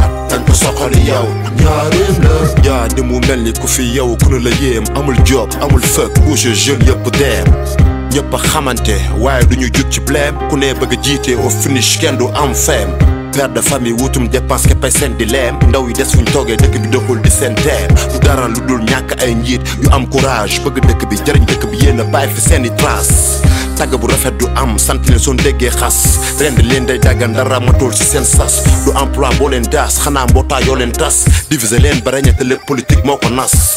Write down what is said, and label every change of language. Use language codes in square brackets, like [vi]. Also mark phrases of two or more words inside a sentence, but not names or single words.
[wo] Dañ ko soxali yow, njaareem la. Yaa di mu mel ni ku fi yow, ku nu la yéem. Amul job, amul fëkk, bouge jeune yëpp dem. Ñëpp a xamante, waaye duñu jug ci blème. Ku ne bëgg a jiite [fr] au finish, [wo] kenn du am femme. [fr] Père de famille, [wo] wutum dépense, képpay seen di leem. Ndaw yi des fuñ toogee, dëkk bi doxul di seen teem. Du dara lu dul ñàkk Ay njiit yu am courage, bëgg dëkk bi, jëriñ dëkk bi, yéen a bàyyi fi seeni trace. Tagg bu rafet du am, sant leen soo déggee xas. Ren di leen day daggan, dara matul ci seen sas. Du emploi boo leen daas, xanaa mbootaay yoo leen tas. Diviser leen ba reñe te lépp politique moo ko nas.